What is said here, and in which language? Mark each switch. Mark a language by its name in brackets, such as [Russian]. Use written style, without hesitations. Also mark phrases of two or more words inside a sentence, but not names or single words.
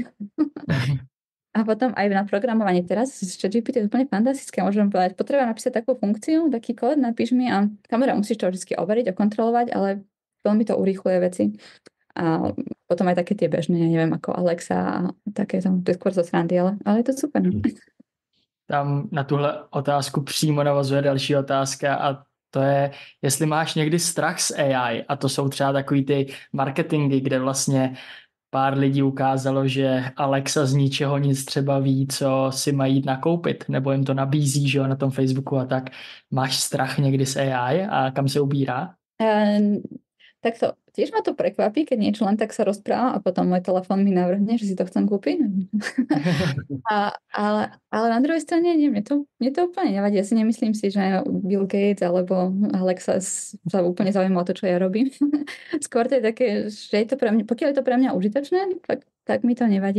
[Slovak] A potom aj na programovanie teraz s ChatGPT je úplne fantastické. Môžem povedať, potrebujem napísať takú funkciu, taký kód, napíš mi a kamera musíš to vždy overiť, okontrolovať, ale veľmi to urýchluje veci. A potom aj také tie bežné, neviem, ako Alexa a také, to je skôr zo srandy, ale je to super. [Czech] Tam na tuhle otázku přímo navazuje další otázka a to je, jestli máš někdy strach z AI a to jsou třeba takový ty marketingy, kde vlastně pár lidí ukázalo, že Alexa z ničeho nic třeba ví, co si mají jít nakoupit, nebo jim to nabízí, že jo, na tom Facebooku a tak. Máš strach někdy z AI a kam se ubírá? [Slovak] Tak to tiež ma to prekvapí, keď niečo len tak sa rozpráva a potom môj telefón mi navrhne, že si to chcem kúpiť. ale na druhej strane nie, mne to úplne nevadí. Ja si nemyslím si, že Bill Gates alebo Alexa sa úplne zaujíma o to, čo ja robím. Skôr to je také, že je to pre mňa, pokiaľ je to pre mňa užitočné, tak mi to nevadí.